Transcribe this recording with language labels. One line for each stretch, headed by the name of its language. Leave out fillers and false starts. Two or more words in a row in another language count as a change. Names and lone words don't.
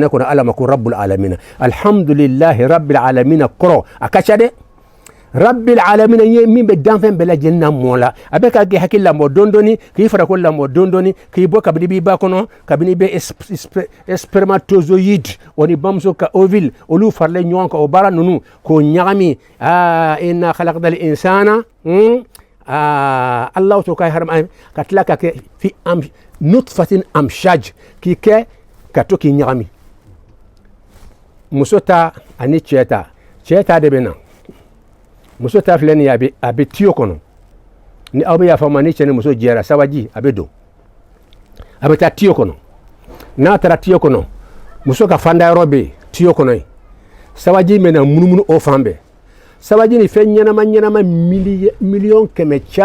Bambara: kɔnɔ ala ma ko
Arabic: رب العالمين الحمد لله رب العالمين
Bambara: kɔrɔ a ka ca dɛ
Arabic: رب العالمين
Bambara: ye min bɛ danfɛn bɛɛ lajɛlen na mɔ la a bɛ ka k'i hakili lamɔ dɔɔni dɔɔni k'i farako lamɔ dɔɔni dɔɔni k'i bɔ kabini b'i ba kɔnɔ kabini bɛ spermatozoïde o ni bamuso ka ovule olu faralen ɲɔgɔn kan o baara ninnu k'o ɲagami
Arabic: إنا خلقنا الإنسان
Bambara: Allahu to ka haram ka tila ka kɛ
Arabic: في نطفة أمشاج
Bambara: k'i kɛ ka to k'i ɲagami muso ta ani cɛ ta de bɛ na muso ta filɛ nin ye a bɛ tiyo kɔnɔ ni aw bɛ yafa ma ni cɛ ni muso jɛra sabaji a bɛ don a bɛ taa tiyo kɔnɔ n'a taara tiyo kɔnɔ muso ka fanda yɔrɔ bɛ yen tiyo kɔnɔ yen sabaji bɛ na munumunu o fan bɛɛ sabaji ni fɛn ɲɛnama miliyɔn kɛmɛ